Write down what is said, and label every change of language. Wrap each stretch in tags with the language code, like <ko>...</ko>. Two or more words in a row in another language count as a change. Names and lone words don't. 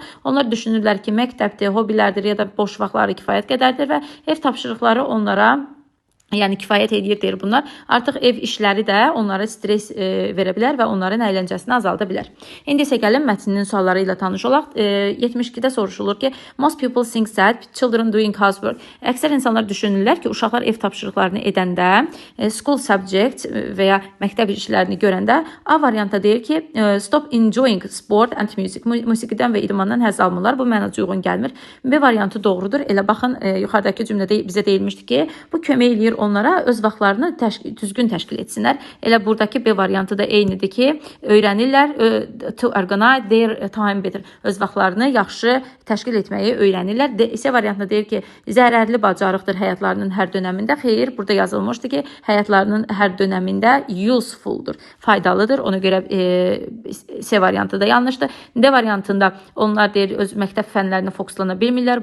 <az>Onlar düşünürlər ki, məktəbdir, hobilərdir ya da boş vaxtları kifayət qədərdir və ev tapşırıqları onlara kifayət edir deyir bunlar. Artıq ev işləri də onlara stres verə bilər və onların əyləncəsini azalda bilər. İndi isə gəlin mətnin sualları ilə tanış olaq. 72-də soruşulur ki,</az> <en>most people think that children doing housework.</en> <az>Əksər insanlar düşünürlər ki, uşaqlar ev tapşırıqlarını edəndə,</az> <en>school subject</en> <az>və ya məktəb işlərini görəndə A variantda deyir ki,</az> <en>stop enjoying sport and music.</en> <az>Musiqidən və idmandan həzz almırlar. Bu mənə uyğun gəlmir. B variantı doğrudur. Elə baxın, yuxarıdakı cümlədə bizə deyilmişdi ki, bu kömək eləyir onlara öz vaxtlarını düzgün təşkil etsinlər. Elə buradakı B variantı da eynidir ki, öyrənirlər</az> <en>to organize their time better.</en> <az>Öz vaxtlarını yaxşı təşkil etməyi öyrənirlər. C variantında deyir ki, zərərli bacarıqdır həyatlarının hər dönəmində. Xeyr, burada yazılmışdı ki, həyatlarının hər dönəmində usefuldur, faydalıdır. Ona görə C variantı da yanlışdır. D variantında onlar deyir, öz məktəb fənlərinə fokuslana bilmirlər.</az>